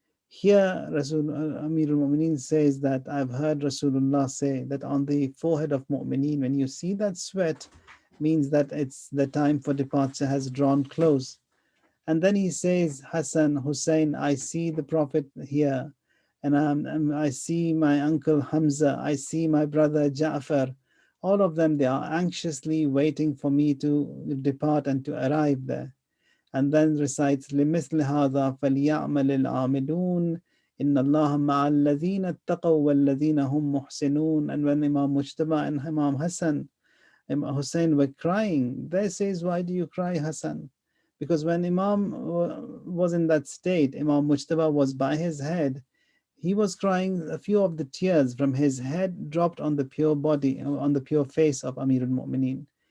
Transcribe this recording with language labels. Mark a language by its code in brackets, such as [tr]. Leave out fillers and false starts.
[en] Here Amir al-Mu'mineen says that I've heard Rasulullah say that on the forehead of Mu'mineen, when you see that sweat, means that it's the time for departure has drawn close. And then he says, Hassan, Hussein, I see the Prophet here, and I see my uncle Hamza, I see my brother Ja'far. All of them, they are anxiously waiting for me to depart and to arrive there. [ar] And then recites لِمِثْلِ هَذَا فَلْيَعْمَلِ الْعَامِلُونَ إِنَّ اللَّهَ مَعَ الَّذِينَ اتَّقَوْا وَالَّذِينَ هُمْ مُحْسِنُونَ. [en] And when Imam Mujtaba and Imam Hassan, Imam Hussein were crying, they says, why do you cry, Hassan? Because when Imam was in that state, Imam Mujtaba was by his head, he was crying. A few of the tears from his head dropped on the pure body, on the pure face of Amir al-Mu'mineen.